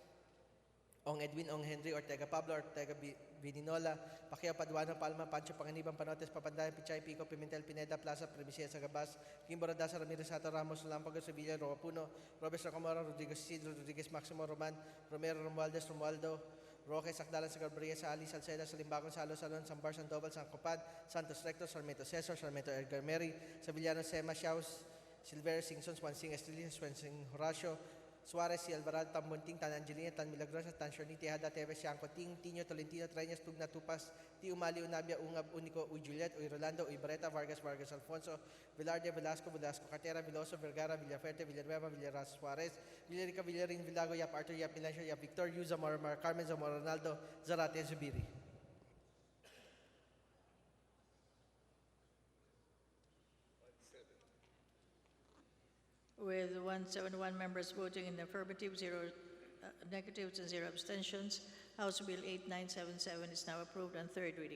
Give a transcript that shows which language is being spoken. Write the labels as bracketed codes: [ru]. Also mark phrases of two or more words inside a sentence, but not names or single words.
[en] Ong Edwin, Ong Henry, Ortega Pablo, Ortega Vininola, Pacquiao Paduano, Palma, Pancho Panganiban, Panotes, Papandayan, Pichay, Pico, Pimentel, Pineda, Plaza, Primicia, Sagabas, Kimbo Radasa, Ramirez, Sato, Ramos, Lampago, Sevilla, Roapuno, Robes Rocamora, Rodriguez Isidro, Rodriguez Maximo Roman, Romero, Romualdez, Romualdo, Roque, Sakdalan, Sagabria, Sali, Salceda, Salimbagon, Salo, Salon, Sambar, Sandoval, San Copad, Santos Recto, Sarmiento Cesar, Sarmiento Edgar Mary, Sevillano, Sema, Shaus, Silver, Singson, Swansing, Estrella, Swansing, Horacio, Suarez, si Alvarado, Tan Bunting, Tan Angelina, Tan Milagrosa, Tan Shorniti, Hada, Teves, Yanko, Ting, Tino, Tolentino, Treñas, Tugna, Tupas, Ti Umali, Unabia, Ungab, Unico, Uy Juliet, Uy Rolando, Uy Barreta, Vargas, Vargas Alfonso, Velarde, Velasco, Velasco Cartera, Veloso, Vergara, Villaferte, Villanueva, Villarraz, Suarez, Villarica, Villarin, Villago, Yap Arthur, Yap Milancio, Yap Victor, Yu, Zamora, Mar Carmen, Zamora Ronaldo, Zarate, Zubiri. With 171 members voting in the affirmative, 0 negatives and 0 abstentions, House Bill 8977 is now approved on third reading.